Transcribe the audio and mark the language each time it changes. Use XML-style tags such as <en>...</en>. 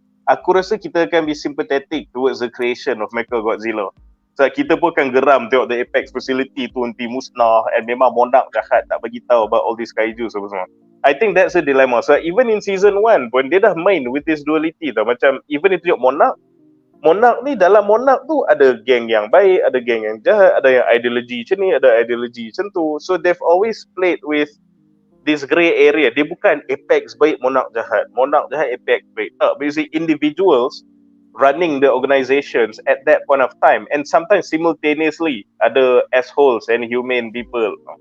<ms>Aku rasa kita akan</ms> <en>be sympathetic towards the creation of Mecha Godzilla.</en> <ms>So kita pun akan geram tengok</ms> <en>the Apex facility</en> <ms>tu nanti musnah and memang Monarch jahat tak bagi tahu</ms> <en>about all these</en> <ms>kaiju semua.</ms> <en>I think that's a dilemma. So even in season 1</en> <ms>pun dia dah main</ms> <en>with this duality</en> <ms>tau. Macam even itu Monarch ni, dalam Monarch tu ada geng yang baik, ada geng yang jahat, ada yang ideologi macam ni, ada ideologi macam tu.</ms> <en>So they've always played with this grey area.</en> <ms>Dia bukan Apex baik, Monarch jahat, Apex baik.</ms> <en>Basically individuals running the organizations at that point of time, and sometimes simultaneously</en> <ms>ada</ms> <en>assholes and humane people.</en>